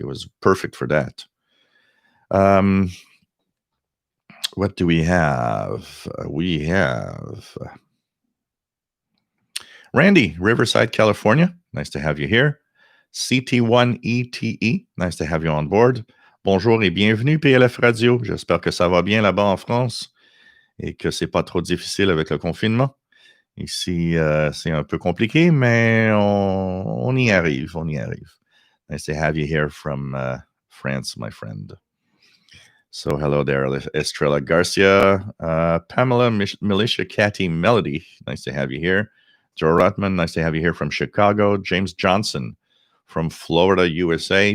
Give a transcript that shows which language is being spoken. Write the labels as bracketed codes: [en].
[en] It was perfect for that. What do we have? We have Randy, Riverside, California. Nice to have you here. CT1ETE. Nice to have you on board. [fr] Bonjour et bienvenue PLF Radio. J'espère que ça va bien là-bas en France et que c'est pas trop difficile avec le confinement. Ici, c'est un peu compliqué, mais on y arrive, on y arrive. [en] Nice to have you here from France, my friend. So hello there, Estrella Garcia, Pamela Militia Catty Melody. Nice to have you here. Joe Rutman, nice to have you here from Chicago. James Johnson from Florida, USA.